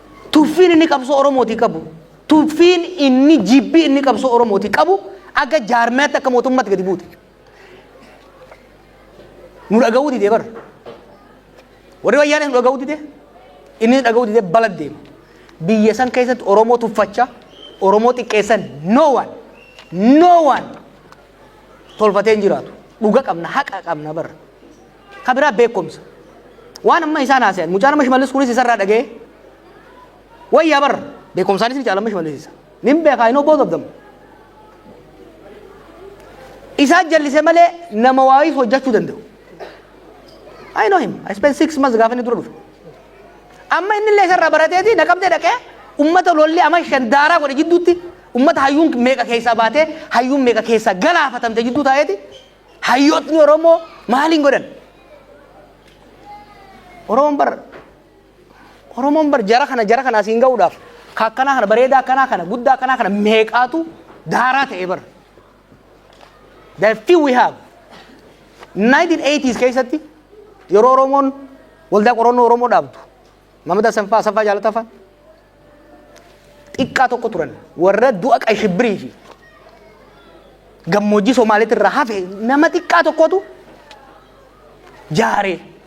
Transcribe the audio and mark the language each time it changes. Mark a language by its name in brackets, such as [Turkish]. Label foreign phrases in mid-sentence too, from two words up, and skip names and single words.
[Oromo] Tuffiin inni qabsoo Oromootii qabu, tuffiin inni jibbii inni qabsoo Oromootii qabu, akka jaarmeetti akka mootummaatti gadi buute. Nu dhaga'uu didee bar. Warri wayyaanee nu dhaga'uu didee, inni dhaga'uu didee bala deema. Biyya san keessatti Oromoo tuffachaa, Oromoo xiqqeessan [English] no one, no one [Oromo] tolfatee hin jiraatu. Dhuga qabna, haqa qabna bar. Ka biraa beekumsa. Waan amma isaan haasa'an, mucaan amma Shimallis kunis isarraa dhaga'ee, wayyaa bar, beekumsaanis ni caala amma Shimallis isa. Nin beeka, [English] I know both of them. [Oromo] Isaan jallise malee nama waayis hojjechuu danda'u. [English] I know him. I spent six months [Oromo] gaafa inni dura dhufe. Amma inni illee isarraa barateeti, na qabdee dhaqee, ummata lolli ama shan daaraa godhe jidduutti, ummata hayyuun meeqa keessaa baatee, hayyuun meeqa keessaa galaafatamte jidduu taa'eeti, hayyootni Oromoo maaliin godhan? Oromoon bar, Oromoon bar jara kana, jara kana asiin ga'uudhaaf, ka akkanaa kana, bareedaa akkanaa kana, guddaa akkanaa kana meeqaatu daaraa ta'e bar. [English] The few we have. [Oromo] Nineteen eighties keessatti yeroo Oromoon waldaa qorannoo Oromoo dhaabdu, Maamad Asaffaa, Asaffaa Jaalataa fa'a, xiqqaa tokko turan. Warra du'a Qay Shibbirii fi gammoojjii Somaaliitti irraa hafe nama xiqqaa tokkotu jaare.